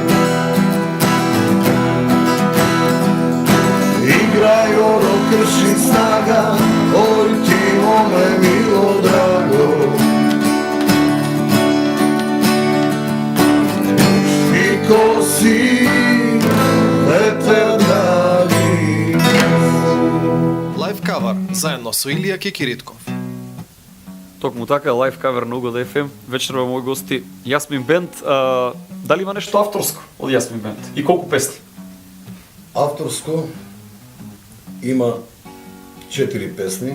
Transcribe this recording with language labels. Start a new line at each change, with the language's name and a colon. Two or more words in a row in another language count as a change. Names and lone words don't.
Macedonian: Играј оро крши снага, ој ти моме мило драго. Ко си, ветар драги. Лайв кавар заедно со Илија Кекиритков. Токму така, лайв кавер на Угода FM. Вечерва мои гости Јасмин Бенд. Дали има нешто авторско од Јасмин Бенд? И колку песни? Авторско има 4 песни.